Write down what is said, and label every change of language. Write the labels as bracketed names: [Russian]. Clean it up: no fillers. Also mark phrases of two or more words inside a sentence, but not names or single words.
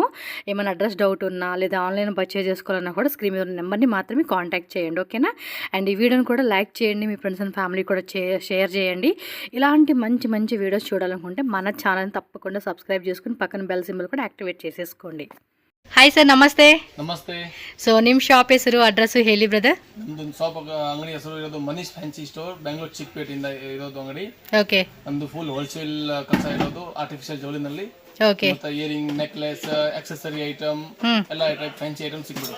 [Telugu] ఏమైనా [English] address doubt [Telugu] ఉన్నా లేదా [English] online purchase [Telugu] చేసుకోవాలన్నా కూడా స్క్రీన్ మీద ఉన్న నెంబర్ని మాత్రమే కాంటాక్ట్ చేయండి, ఓకేనా. అండ్ ఈ వీడియోని కూడా లైక్ చేయండి, మీ [English] friends and family [Telugu] కూడా షేర్ చేయండి. ఇలాంటి మంచి వీడియోస్ చూడాలనుకుంటే మన ఛానల్ని తప్పకుండా సబ్స్క్రైబ్ చేసుకుని పక్కన [English] bell symbol [Telugu] కూడా యాక్టివేట్ చేసేసుకోండి. [English] hi sir, [Kannada] ನಮಸ್ತೆ. ನಮಸ್ತೆ. ಸೊ ನಿಮ್ಮ ಶಾಪ್ ಹೆಸರು ಅಡ್ರೆಸ್ ಹೇಳಿ ಬ್ರದರ್. ನಮ್ದು ಶಾಪ್ ಅಂಗಡಿ ಹೆಸರು ಇರೋದು ಮನೀಶ್ ಫ್ಯಾನ್ಸಿ ಸ್ಟೋರ್, ಬೆಂಗಳೂರು ಚಿಕ್ಕಪೇಟೆಯಿಂದ ಇರೋದು ಅಂಗಡಿ. ಓಕೆ. ನಮ್ದು [English] full wholesale [Kannada] ಕೆಲಸ ಇರೋದು [English] artificial jewelleryನಲ್ಲಿ. [Kannada] ಓಕೆ. ಮತ್ತೆ [English] earring, necklace, accessory item [Kannada] ಎಲ್ಲ [English] type fancy item [Kannada] ಸಿಗುತ್ತೆ.